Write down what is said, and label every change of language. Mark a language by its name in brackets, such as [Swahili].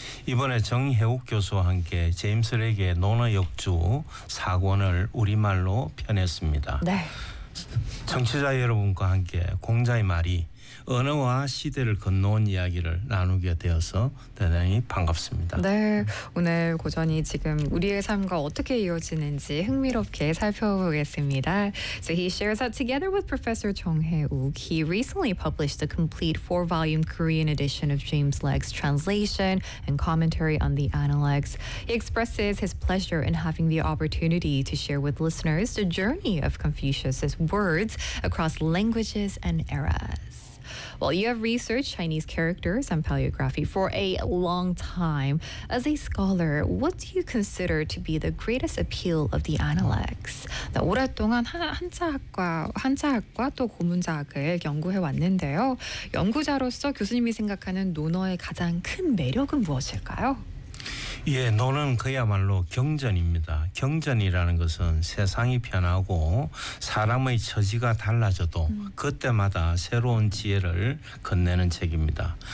[Korean] 이번에 정혜욱 교수와 함께 제임스 레게 논어 역주 4권을 우리말로 편했습니다. 네. 청취자 여러분과 함께 공자의 말이 언어와 시대를 건너온 이야기를 나누게 되어서 대단히 반갑습니다. 네, 오늘 고전이 지금 우리의 삶과 어떻게 이어지는지 흥미롭게 살펴보겠습니다. [English] So he shares that together with Professor Jong Hae-wook, he recently published a complete 4-volume Korean edition of James Legge's translation and commentary on the Analects. He expresses his pleasure in having the opportunity to share with listeners the journey of Confucius's words across languages and eras. Well, you have researched Chinese characters and paleography for a long time. As a scholar, what do you consider to be the greatest appeal of the Analects? [Korean] 오랫동안 한자학과 또 고문학을 연구해 왔는데요. 연구자로서 교수님이 생각하는 논어의 가장 큰 매력은 무엇일까요? 예, 논어는 그야말로 경전입니다. 경전이라는 것은 세상이 변하고 사람의 처지가 달라져도 그때마다 새로운 지혜를 건네는 책입니다.